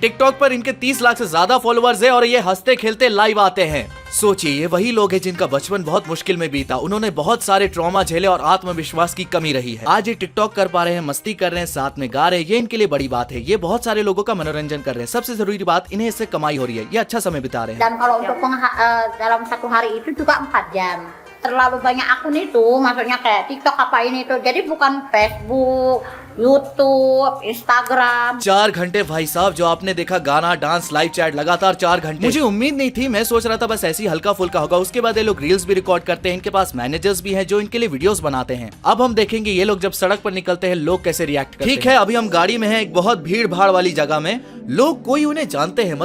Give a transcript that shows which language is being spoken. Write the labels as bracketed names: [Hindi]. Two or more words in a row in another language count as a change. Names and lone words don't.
[Hindi] टिकटॉक पर इनके 30 लाख से ज्यादा फॉलोअर्स है और ये हंसते खेलते लाइव आते हैं। सोचिए ये वही लोग हैं जिनका बचपन बहुत मुश्किल में बीता। उन्होंने बहुत सारे ट्रॉमा झेले और आत्मविश्वास की कमी रही है। आज ये टिकटॉक कर पा रहे हैं, मस्ती कर रहे हैं, साथ में गा रहे हैं। ये इनके लिए बड़ी बात है। ये बहुत सारे लोगों का मनोरंजन कर रहे हैं। सबसे जरूरी बात इन्हें इससे कमाई हो रही है। ये अच्छा समय बिता रहे हैं। [Indonesian] Dan kalau untuk dalam satu hari itu juga 4 jam. Terlalu banyak akun itu, maksudnya kayak TikTok apa ini itu. Jadi bukan Facebook, YouTube, Instagram. [Hindi] 4 घंटे भाई साहब, जो आपने देखा गाना, डांस, [English] live chat, [Hindi] लगातार 4 घंटे। मुझे उम्मीद नहीं थी। मैं सोच रहा था बस ऐसी हल्का फुल्का होगा। उसके बाद ये लोग रील्स भी रिकॉर्ड करते हैं। इनके पास मैनेजर्स भी हैं जो इनके लिए वीडियोस बनाते हैं। अब हम देखेंगे ये लोग जब सड़क पर निकलते हैं लोग कैसे रिएक्ट करते हैं। ठीक है, अभी हम गाड़ी में हैं एक बहुत भीड़ भाड़ वाली जगह में। लोग कोई उन्हें जानते हैं।